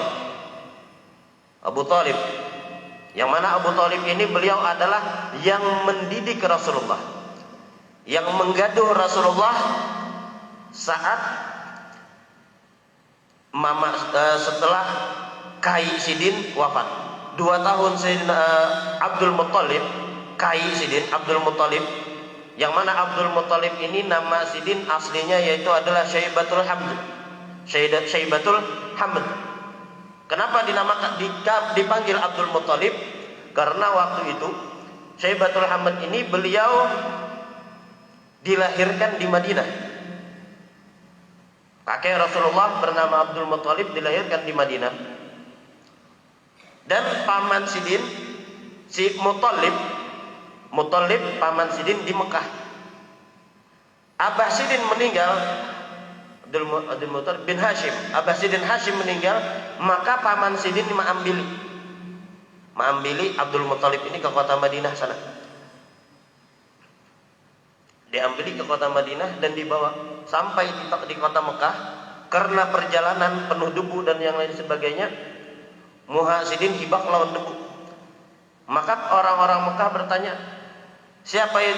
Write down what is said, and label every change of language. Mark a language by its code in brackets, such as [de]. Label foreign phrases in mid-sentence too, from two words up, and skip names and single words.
[id] Abu Thalib, yang mana Abu Thalib ini beliau adalah yang mendidik Rasulullah, yang menggaduh Rasulullah saat setelah Kai Sidin wafat. 2 tahun Sayyidina Abdul Muttalib, Kai Sidin Abdul Muttalib, yang mana Abdul Muttalib ini nama Sidin aslinya yaitu adalah Syaibatul Hamd. Syaibatul Hamd. Kenapa dinamakan dipanggil Abdul Muttalib? Karena waktu itu Syaibatul Hamd ini beliau dilahirkan di Madinah. Kakek Rasulullah bernama Abdul Muttalib dilahirkan di Madinah. Dan paman Sidin, si Muttalib paman Sidin di Mekah. Abah Sidin meninggal, Abdul Muttalib bin Hashim. Abah Sidin Hashim meninggal, maka paman Sidin mengambil Abdul Muttalib ini ke kota Madinah sana. Diambil ke kota Madinah dan dibawa sampai di kota Mekah. Karena perjalanan penuh debu dan yang lain sebagainya, [bjn] Muhasidin hibak lawan debu. [id] Maka orang-orang Mekah bertanya, siapa itu?